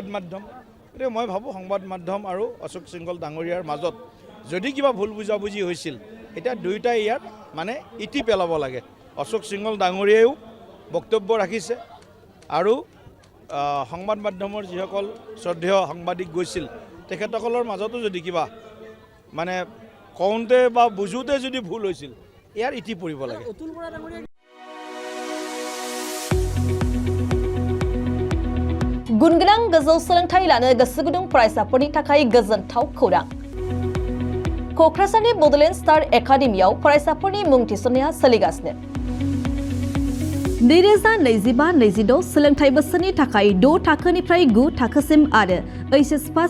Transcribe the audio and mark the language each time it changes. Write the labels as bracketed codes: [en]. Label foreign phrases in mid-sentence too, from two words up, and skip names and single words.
[as] মাধ্যম গতিকে মই ভাবোঁ সংবাদ মাধ্যম আৰু অশোক সিংহল ডাঙৰীয়াৰ মাজত যদি কিবা ভুল বুজাবুজি হৈছিল এতিয়া দুয়োটাই ইয়াত মানে ইতি পেলাব লাগে অশোক সিংহল ডাঙৰীয়ায়ো বক্তব্য ৰাখিছে আৰু সংবাদ মাধ্যমৰ যিসকল শ্ৰদ্ধেয় সাংবাদিক গৈছিল তেখেতসকলৰ মাজতো যদি কিবা মানে কওঁতে বা বুজোতে যদি ভুল হৈছিল ইয়াৰ ইতি পৰিব লাগে অতুল বৰা ডাঙৰীয়া [brx] गुनगोनां गोजौ सोलोंथाइ लानो गोसो गुदुं फरायसाफोरनि थाखाय गोजोनथाव खौरां क'क्राझारनि बड'लेण्ड स्टार एकाडेमियाव फरायसाफोरनि मुं थिसननाया सोलिगासिनो 2025-26 सोलोंथाइ बोसोरनि थाखाय 6 थाखोनिफ्राय 9 थाखोसिम आरो [en] HS first